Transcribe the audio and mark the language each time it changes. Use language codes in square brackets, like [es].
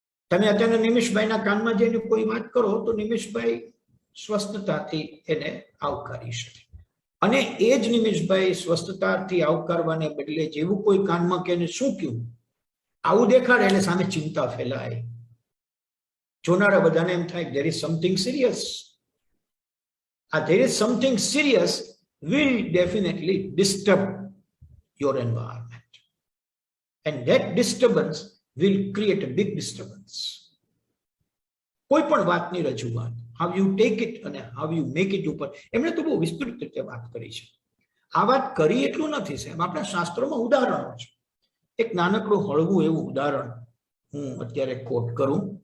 [gu] તમે અત્યારે નિમિષભાઈના કાનમાં જઈને કોઈ વાત કરો તો નિમિષભાઈ સ્વસ્થતાથી એને આવકારી શકે, અને એ જ નિમિષભાઈ સ્વસ્થતાથી આવકારવાને બદલે જેવું કોઈ કાનમાં કે શું કહ્યું આવું દેખાડે એટલે સામે ચિંતા ફેલાય. જોનારા બધાને એમ થાય [en] there is something serious. There is something serious will definitely disturb your environment, and that disturbance will create a big disturbance. [gu] કોઈ પણ વાતની રજૂઆત [en] how you take it [gu] અને [en] how you make it [gu] ઉપર એમણે તો બહુ વિસ્તૃત રીતે વાત કરી છે. આ વાત કરી એટલું નથી સાહેબ, આપણા શાસ્ત્રોમાં ઉદાહરણો છે. એક નાનકડું હળવું એવું ઉદાહરણ હું અત્યારે કોટ કરું.